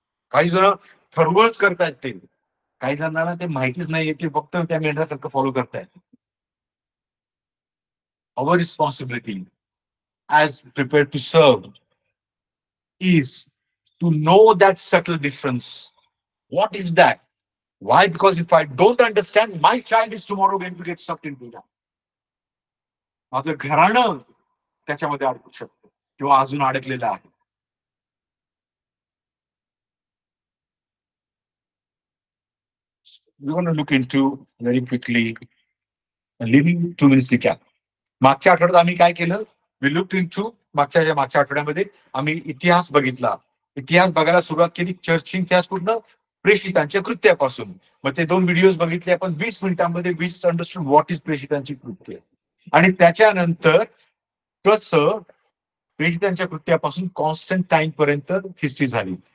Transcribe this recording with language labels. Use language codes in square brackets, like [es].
[mr] काही जण ठरवूनच करतायत ते. काही जणांना ते माहितीच नाहीये की फक्त त्या मेंढरासारखं फॉलो करतायत. [en] Our responsibility as prepared to serve is to know that subtle difference. What is that? Why? Because if I don't understand, my child is tomorrow going to get sucked into that. [mr] माझं घराणं त्याच्यामध्ये अडकू शकतं किंवा अजून अडकलेलं आहे. [en] We're going to look into very quickly living 2 minutes recap. [mr] मागच्या आठवड्यात आम्ही काय केलं? [en] We looked into [mr] मागच्या आठवड्यामध्ये आम्ही इतिहास बघितला. इतिहास बघायला सुरुवात केली. चर्चची इतिहास पूर्ण प्रेषितांच्या कृत्यापासून. मग ते 2 व्हिडिओज बघितले आपण 20 मिनिटांमध्ये. [en] we understood what is [mr] प्रेषितांची कृत्य. आणि त्याच्यानंतर कसं प्रेषितांच्या कृत्यापासून कॉन्स्टंटाईन पर्यंत हिस्ट्री झाली.